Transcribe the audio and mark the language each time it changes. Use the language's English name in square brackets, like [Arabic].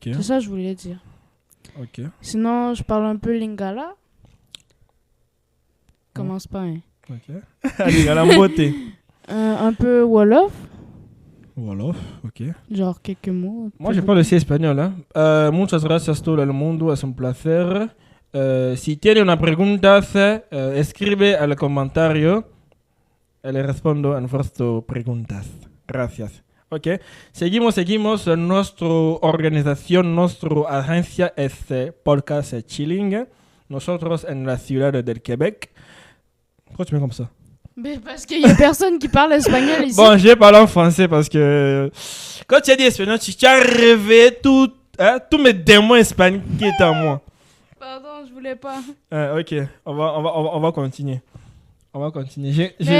[French] C'est ça que je voulais dire. ok. Sinon, je parle un peu lingala. Commence pas, hein. Ok. Allez, à la beauté. Un peu wolof. Wolof, ok. Genre quelques mots. Moi, je parle aussi espagnol. ¿Eh? [Spanish] Muchas gracias todo el mundo. Es un placer. Si tiene una pregunta, escribe al comentario. Le respondo a vuestras preguntas. Gracias. Ok. Seguimos. Nuestra organización, nuestra agencia es Podcast Chilling. Nosotros en la ciudad del Québec. [French] Pourquoi tu mets comme ça? Mais parce qu'il y a personne qui parle espagnol ici. Bon, je vais parler en français parce que quand tu as dit espagnol, tu as rêvé tous mes démons espagnols qui étaient en moi. Pardon, je voulais pas. Ok, on va continuer. On va continuer. J'ai